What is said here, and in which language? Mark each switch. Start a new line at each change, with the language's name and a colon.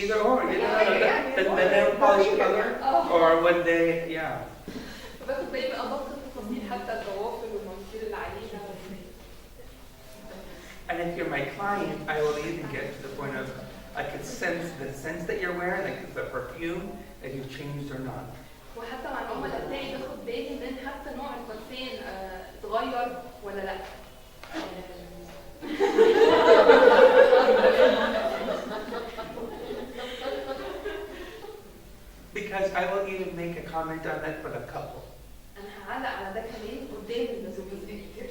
English: Either or, you know, the nail polish color, or when they, yeah.
Arabic: باخد بالي من ادق التفاصيل حتى الضوافر والمناخير اللي عليها.
English: And if you're my client, I will even get to the point of I could sense the scent that you're wearing, like the perfume, if you've changed or not.
Arabic: وحتى مع العملاء بتاعي باخد بالي من حتى نوع البرفان اتغير ولا لا.
English: Because I will even make a comment on that for the couple.
Arabic: انا هعلق على ده كمان قدام الزوجين.